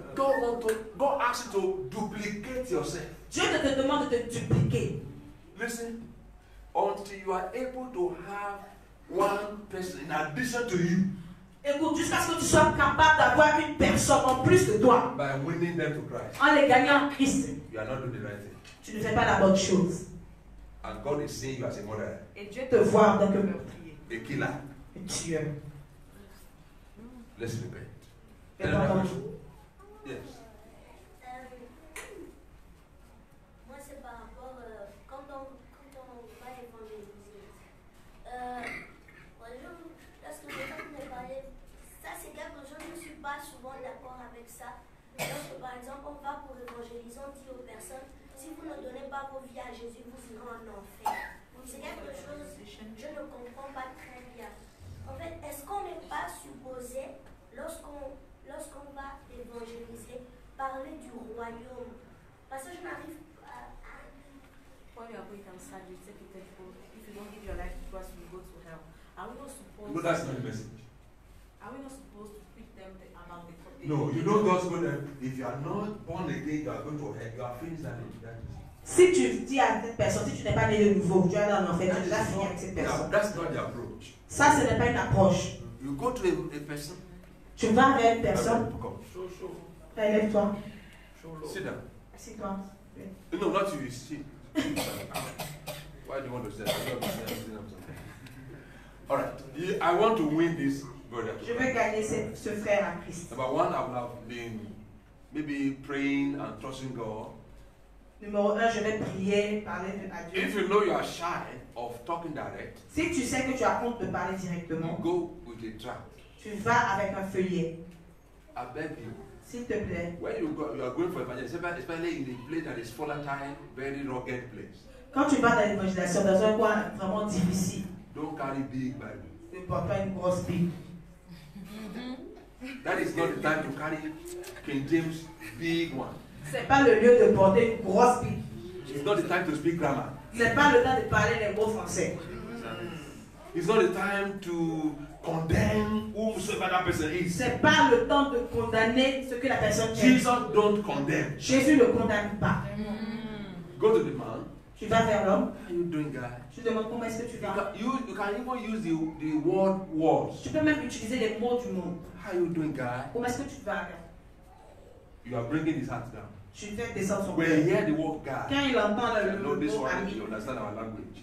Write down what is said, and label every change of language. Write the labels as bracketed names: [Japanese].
[English] God asks you to duplicate yourself. [French] Dieu te demande de te dupliquer. [English] Listen, until you are able to have one person in addition to you, [French] Écoute, jusqu'à ce que tu sois capable d'avoir une personne en plus de toi, [English] by winning them to Christ, [French] en les gagnant en Christ, [English] you are not doing the right thing. [French] tu ne fais pas la bonne chose. [English] And God is seeing you as a murderer, [French] Et Dieu te voit en tant que meurtrier, [English] a killer. [French] un tueur. [English] Let's repent. [French] Et pardon. [English] Yes. [French] Moi, c'est par rapport, quand on va évangéliser. Par exemple, lorsque les gens me parlaient, ça c'est quelque chose, je ne suis pas souvent d'accord avec ça. Lorsque par exemple, on va pour évangéliser, on dit aux personnes, si vous ne donnez pas vos vies à Jésus, vous irez en enfer. Donc c'est quelque chose, je ne comprends pas très bien. En fait, est-ce qu'on n'est pas supposé, lorsqu'on va évangéliser, parler du royaume? Parce que je n'arrive pas à... [English] When you are going outside, you take it for if you don't give your life to Christ, you go to hell. Are we not supposed? But that's not the message. Are we not supposed to preach them about the? No, you don't just go there. If you are not born again, you are going to hell. You are finished that is. [French] Si tu dis à cette personne, si tu n'es pas né de nouveau, tu vas en enfer, tu déjà fini avec cette personne. [English] That's not the approach. [French] Ça, ce n'est pas une approche. [English] You go to a person. [French] Tu vas vers une personne, [English] Come. [French] lève-toi, [English] Sit down. [French] assieds-toi. [English] No, not you. Sit. Why do you want to sit? I don't understand. All right. I want to win this brother. [French] Je veux gagner ce frère à Christ. [English] Number one, I would have been maybe praying and trusting God. [French] Numéro 1, je vais prier, parler à Dieu. [English] If you know you are shy of talking direct, [French] Si tu sais que tu as honte de parler [English] you [French] directement, [English] go with a trap. [French] tu vas avec un feuillet. [English] I beg you. [French] S'il te plaît. [English] When you are going for evangelism, especially in a place that is volatile, very rugged place, [French] Quand tu vas dans l'évangélisation, dans un coin vraiment difficile, [English] don't carry big Bible. [French] ne porte pas une grosse Bible. [English] That is not the time to carry King James big one. [French] C'est pas le lieu de porter une grosse Bible. [English] It's not the time to speak grammar. [French] C'est pas le temps de parler les mots français. [English] It's not the time to condemn whomsoever that person is. [French] C'est pas le temps de condamner ce que la personne fait. [English] Jesus don't condemn. [French] Jésus ne condamne pas. [English] Go to the man. [French] Tu vas vers l'homme. [English] How are you doing, guy? [French] Tu demandes comment est-ce que tu vas. [English] You can even use the word words. [French] Tu peux même utiliser les mots du monde. [English] How are you doing, guy? [French] Comment est-ce que tu vas? [English] You are bringing his heart down. [French] Tu fais descendre son [English] When [French] cœur. [English] you hear the word guy, [French] Quand il entend [English] you know [French] le [English] this [French] mot [English] one, [French] ami, [English] you understand our language.